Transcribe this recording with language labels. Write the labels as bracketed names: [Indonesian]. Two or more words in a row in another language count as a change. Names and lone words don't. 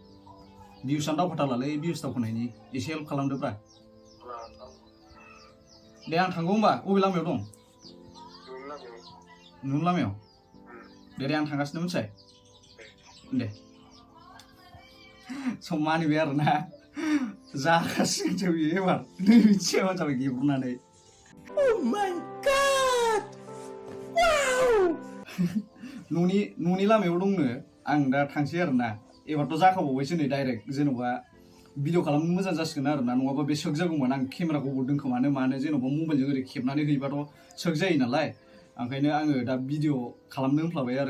[Bodo] भिउसआनो दावखोथारलालै भिउस दावखोनायनि एसे हेल्प खालामदोब्रा दे आं थांगौ होमबा अबे लामायाव दं नोंनि लामायाव दे आं थांगासिनो मोनथिबाय दे सम मानिबाय आरोना जागासिनोसो बियो एबार नै मिथियाबा जाबाय गेब्रुनानै [English] Oh my god! [Bodo] Wow! न'नि लामायाव दंनो आं दा थांसै आरोना एबारथ' जाखाबावबायसो नै डाइरेक्ट जेन'बा भिडिअ खालामनो मोजां जासिगोन आरोना नङाबा बे सोक जागौमोन आं केमेराखौ दोनखोमानो मानो जेन'बा मबाइलजों ओरै खेबनानै हैबाथ' सोक जायो नालाय ओंखायनो आङो दा भिडिअ खालामनो होनफ्लाबाय आरो